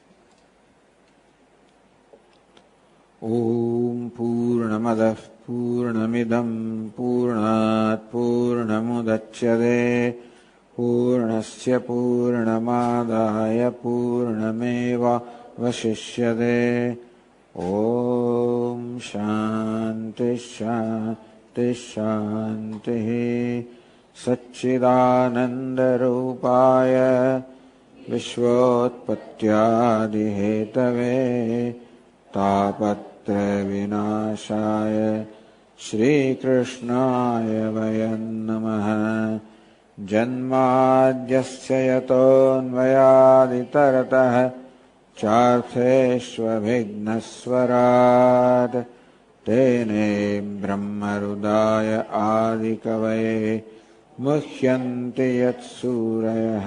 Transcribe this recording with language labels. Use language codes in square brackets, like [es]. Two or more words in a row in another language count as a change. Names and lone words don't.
[sa] ઓમ પૂર્ણમદ પૂર્ણમિદમ પૂર્ણાત પૂર્ણમુદચ્યતે પૂર્ણસ્ય પૂર્ણમાદાય પૂર્ણમેવાવશિષ્યતે. ઓમ શાંતિ શાંતિ શાંતિ. સચ્ચિદાનંદ રૂપાય विश्वोत्पत्त्यादिहेतवे तापत्रयविनाशाय श्रीकृष्णाय वयं नमः। जन्माद्यस्य यतोऽन्वयादितरतः चार्थेष्वभिघ्नस्वराट् तेने ब्रह्महृदाय आदिकवये मुह्यन्ति यत्सूरयः।